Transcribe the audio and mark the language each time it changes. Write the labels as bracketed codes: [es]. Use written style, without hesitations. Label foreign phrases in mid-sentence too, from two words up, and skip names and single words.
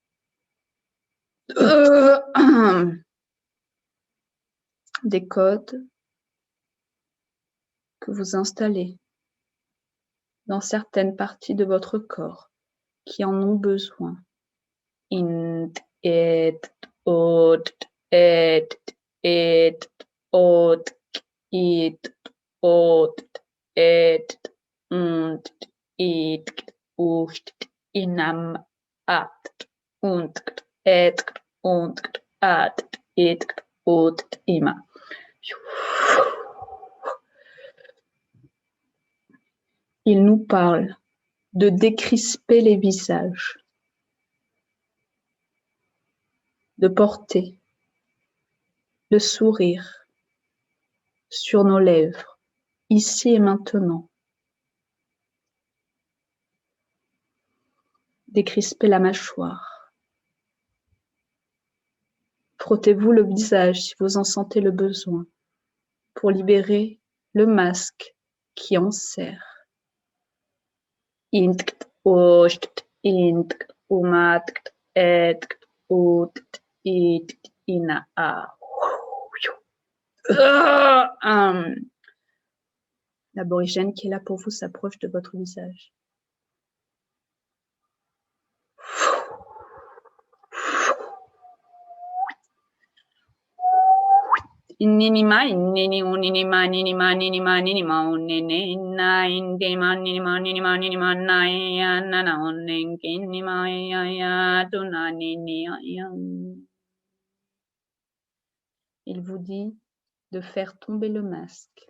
[fr] Des codes que vous installez dans certaines parties de votre corps qui en ont besoin. Int, et, ot, et, ot, it, ot, et, it, ust, inam, at, et, at, it, ut, ima. Il nous parle de décrisper les visages, de porter le sourire sur nos lèvres, ici et maintenant. Décrisper la mâchoire. Frottez-vous le visage si vous en sentez le besoin pour libérer le masque qui enserre. Inkt, ost, inkt, umat, et, ut, it, ina, a. L'aborigène qui est là pour vous s'approche de votre visage. Ninima, nini, ninima, ninima, ninima, ninima, nini, na, indima, ninima, ninima, ninima, na, ya, na, na, ninima, ya, ya, tuna, nini, ya. Il vous dit de faire tomber le masque.